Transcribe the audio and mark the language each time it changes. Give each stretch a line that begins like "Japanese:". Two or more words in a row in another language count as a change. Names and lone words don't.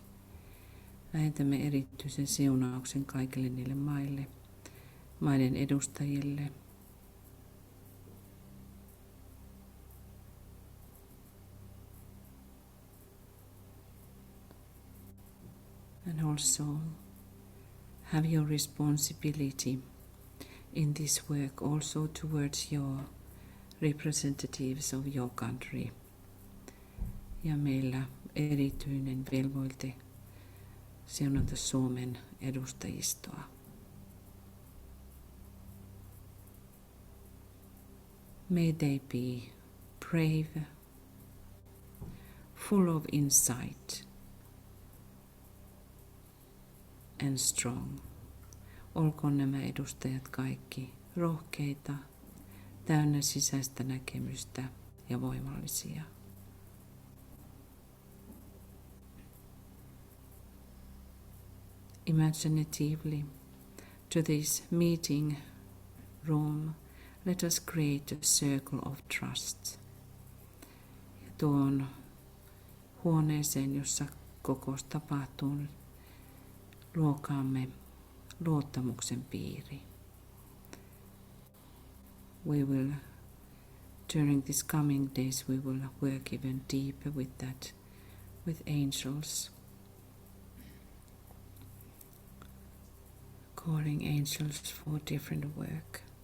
Finnish: Lähetämme erityisen siunauksen kaikille niille maiden edustajille.
English: And also have your responsibility in this work also towards your representatives of your country.
Finnish: Ja meillä erityinen velvoite siunata Suomen edustajistoa.
English: May they be brave, full of insight, and strong.
Finnish: Olkoon nämä edustajat kaikki rohkeita, täynnä sisäistä näkemystä ja voimallisia.
English: Imaginatively, to this meeting room, let us create a circle of trust.
Finnish: Ja tuon huoneeseen, jossa kokous tapahtuu, luokaamme luottamuksen piiri.
English: We will, during these coming days, we will work even deeper with that, with angels, calling angels for different work.